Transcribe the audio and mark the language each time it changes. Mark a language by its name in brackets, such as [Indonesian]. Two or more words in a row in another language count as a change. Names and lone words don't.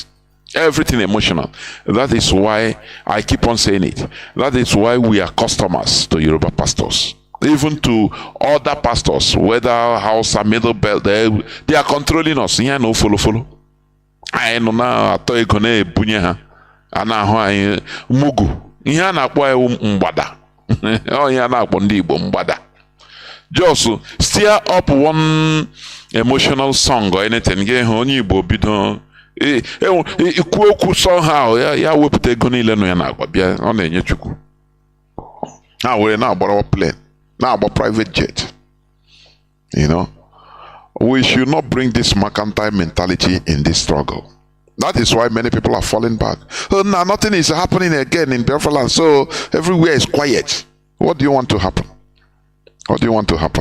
[English] Everything emotional. That is why I keep on saying it. That is why we are customers to Yoruba pastors. Even to other pastors, whether Hausa, Middle Belt, they are controlling us. Yeah, no follow. I know now. I thought you gonna [Igbo] bunye ha. Ana mugu. Ihe na-akpọ mgbada. Oh, ihe na-akpọ ndị Igbo mgbada. [English] Just stir up one emotional song or anything. [Igbo] Get onye Igbo bido. Ikwu okwu somehow ya wepụta ego niile nọ ya na-agba bịa ọ na-enye Chukwu. Ha were na-agbara plane, na-agba [English] private jet. You know, we should not bring this mercantile mentality in this struggle. That is why many people are falling back. Oh, now nothing is happening again in Biafra land, so everywhere is quiet. What do you want to happen? What do you want to happen?